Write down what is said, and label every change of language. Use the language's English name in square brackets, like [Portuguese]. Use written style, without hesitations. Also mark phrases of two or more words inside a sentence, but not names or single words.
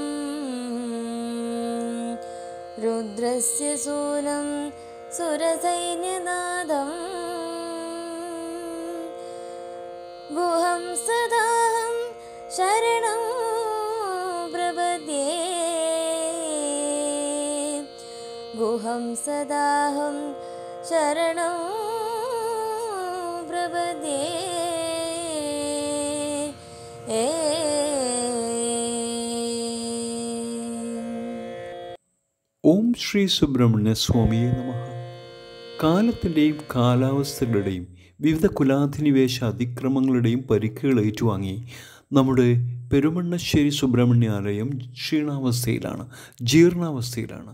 [Sanskrit] रुद्रस्य सूनं सुरसैन्यनादं गुहं सदाहं शरणं प्रपद्ये गुहं सदाहं शरणं प्रपद्ये। [Malayalam] ഓം ശ്രീ സുബ്രഹ്മണ്യ സ്വാമിയെ നമഃ. കാലത്തിൻ്റെയും കാലാവസ്ഥകളുടെയും വിവിധ കുലാധിനിവേശ അതിക്രമങ്ങളുടെയും പരിക്കുകൾ ഏറ്റുവാങ്ങി നമ്മുടെ പെരുമണ്ണശ്ശേരി സുബ്രഹ്മണ്യാലയം ജീർണാവസ്ഥയിലാണ്.